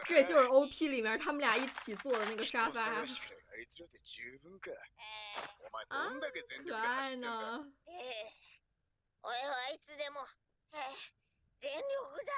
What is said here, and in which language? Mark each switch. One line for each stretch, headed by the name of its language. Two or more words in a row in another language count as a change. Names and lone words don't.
Chinese: 这就是 OP 里面他们俩一起坐的那个沙发。
Japanese: 人探しからあいつらで十分か。お前どんだけ全力可で走愛いってんだ。
Chinese: 呢。
Japanese: 俺はいつでも、全力だ。